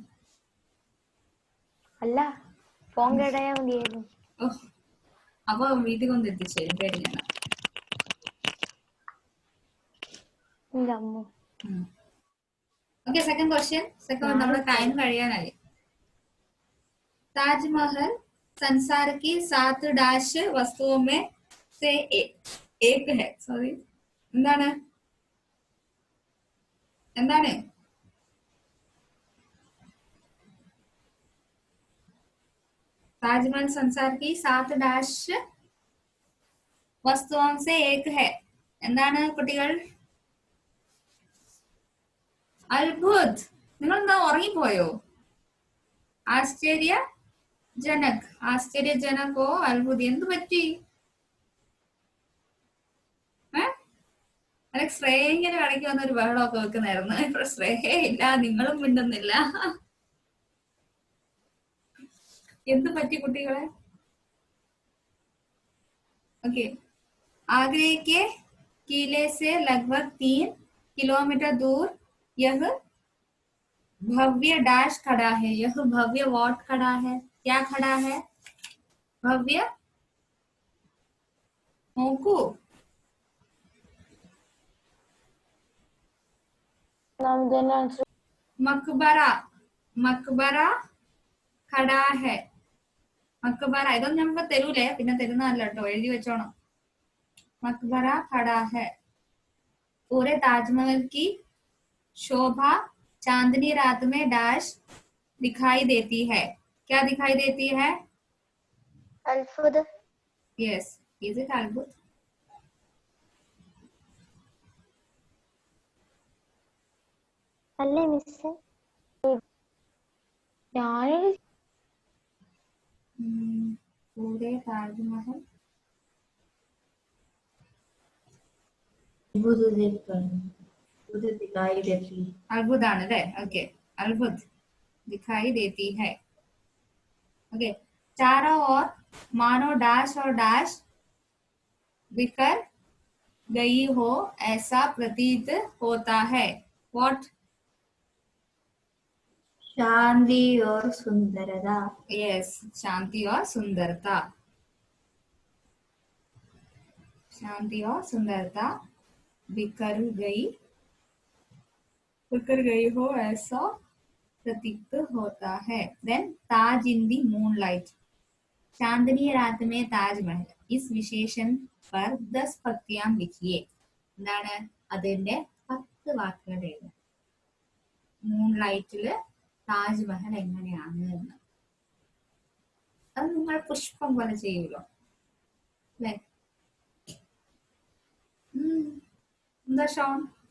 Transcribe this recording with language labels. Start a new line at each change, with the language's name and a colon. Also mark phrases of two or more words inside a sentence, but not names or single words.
Malayalam: അല്ല, ഫോൺ കേടായാ മതിയായിരുന്നു. ഓ, അപ്പൊ വീട്ടിൽ കൊണ്ട് എത്തിച്ചേരും പേടിക്കണ്ട.
English: okay, second question.
Malayalam: നമ്മുടെ ടൈം കഴിയാനായി.
Hindi: ताजमहल संसार की 7 डैश वस्तुओं में से एक है. सॉरी,
Malayalam: എന്താണ്? എന്താണ്?
Hindi: ताजमहल संसार की 7 डैश वस्तुओं से एक है.
Malayalam: എന്താണ് കുട്ടികൾ? അത്ഭുത്. നിങ്ങൾ എന്താ ഉറങ്ങിപ്പോയോ? ആശ്ചര്യജനക്. ആശ്ചര്യജനകോ അത്ഭുത്. എന്ത് പറ്റി? അല്ല, ശ്രേയ ഇങ്ങനെ ഇടയ്ക്ക് വന്നൊരു ബഹളമൊക്കെ വെക്കുന്നായിരുന്നു. ഇപ്പൊ ശ്രേയ ഇല്ല, നിങ്ങളും മിണ്ടുന്നില്ല. എന്ത് പറ്റി കുട്ടികളെ?
Hindi: ओके. आगरे के किले से लगभग 3 किलोमीटर दूर यह भव्य डैश खड़ा है. यह भव्य वॉट खड़ा है. क्या खड़ा है? भव्य.
Malayalam: നോക്കൂ. മക്ബറ.
Hindi: मकबरा खड़ा है.
Malayalam: മക്ബറ. ഇതൊന്നും നമുക്ക് തരൂലേ, പിന്നെ തരുന്നതല്ല കേട്ടോ, എഴുതി വെച്ചോണം.
Hindi: मकबरा खड़ा है. पूरे ताजमहल की शोभा चांदनी रात में डैश दिखाई देती है. क्या दिखाई देती है? അത്ഭുത.
English: Yes. Is it अद्भुत?
Malayalam: അല്ലേ മിസ്? ഞാനൊരു
Hindi: पूरे ताजमहल दिखाई देती.
Malayalam: अद्भुत ആണ് അല്ലേ? ഓക്കെ.
Hindi: अद्भुत दिखाई देती है. ओके. चारों ओर मानो डैश और डैश बिखर गई हो ऐसा प्रतीत होता है.
English: What?
Hindi: शांति और सुंदरता. Yes. शांति और सुंदरता. शांति और सुंदरता बिखर गई हो ऐसा प्रतीत होता है.
English: Then ताज in the moonlight.
Hindi: चांदनी रात में ताजमहल. इस विशेषण पर 10 പത്തിയാം लिखिए.
Malayalam: എന്താണ് അതിന്റെ 10 വാക്കുകൾ എഴുതുക. മൂൺലൈറ്റില് താജ്മഹൽ എങ്ങനെയാണ് എന്ന്. അത് നിങ്ങൾ പുഷ്പം പോലെ ചെയ്യൂലോ അല്ലെ? എന്താ ഷോൺ?